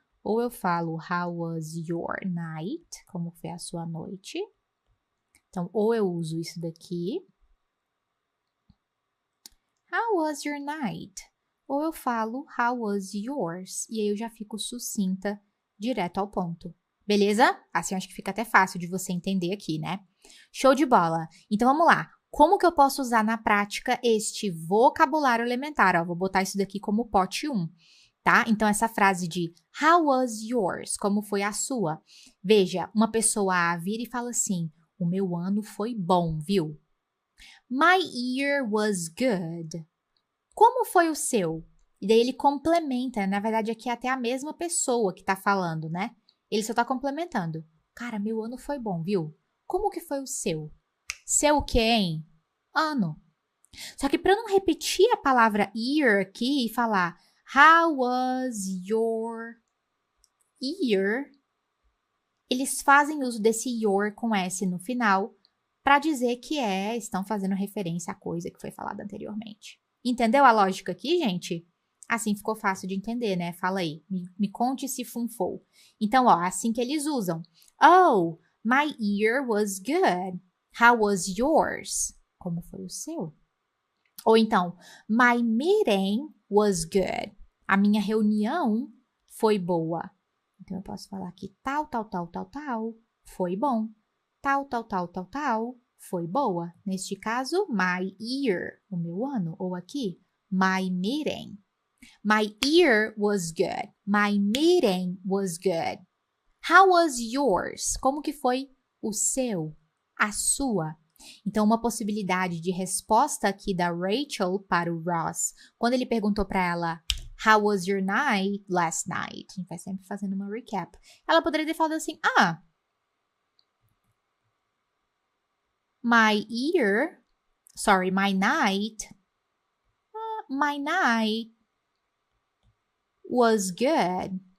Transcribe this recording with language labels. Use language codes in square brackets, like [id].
[pt] Ou eu falo [en] how was your night? [pt] Como foi a sua noite? Então, ou eu uso isso daqui. [en] How was your night? [pt] Ou eu falo [en] how was yours? [pt] E aí eu já fico sucinta, direto ao ponto. Beleza? Assim eu acho que fica até fácil de você entender aqui, né? Show de bola! Então vamos lá. Como que eu posso usar na prática este vocabulário elementar? Ó, vou botar isso daqui como pote 1, tá? Então essa frase de [en] how was yours? [pt] Como foi a sua? Veja, uma pessoa A vira e fala assim, o meu ano foi bom, viu? [en] My year was good. [pt] Como foi o seu? E daí ele complementa, na verdade aqui é até a mesma pessoa que tá falando, né? Ele só tá complementando. Cara, meu ano foi bom, viu? Como que foi o seu? Seu o quê, hein? Ano. Só que para não repetir a palavra year aqui e falar [en] how was your year, [pt] eles fazem uso desse your com S no final para dizer que estão fazendo referência à coisa que foi falada anteriormente. Entendeu a lógica aqui, gente? Assim ficou fácil de entender, né? Fala aí, me conte se funfou. Então, ó, assim que eles usam. [en] Oh, my year was good. How was yours? [pt] Como foi o seu? Ou então, [en] my meeting was good. [pt] A minha reunião foi boa. Então, eu posso falar que tal, foi bom. Tal, foi boa. Neste caso, [en] my year, [pt] o meu ano. Ou aqui, [en] my meeting. My year was good. My meeting was good. How was yours? [pt] Como que foi o seu? A sua? Então, uma possibilidade de resposta aqui da Rachel para o Ross, quando ele perguntou para ela, [en] how was your night last night? [pt] A gente vai sempre fazendo uma recap. Ela poderia ter falado assim, [en] my night was good.